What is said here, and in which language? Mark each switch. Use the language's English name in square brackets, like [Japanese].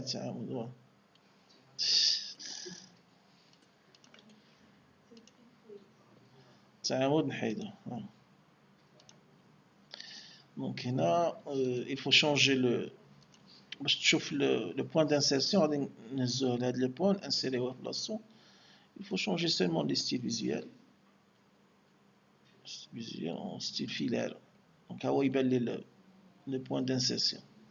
[Arabic] تعامد هو تعامد نحيدو. دونك هنا [French] il faut changer le [Arabic] باش تشوف le point d'insertion غادي نهزوه لهاد لو بوين انسيريوه بلاصتو. [French] il faut changer seulement les styles visuels en style filaire. [Arabic] دونك ها هو يبان لي le point d'insertion.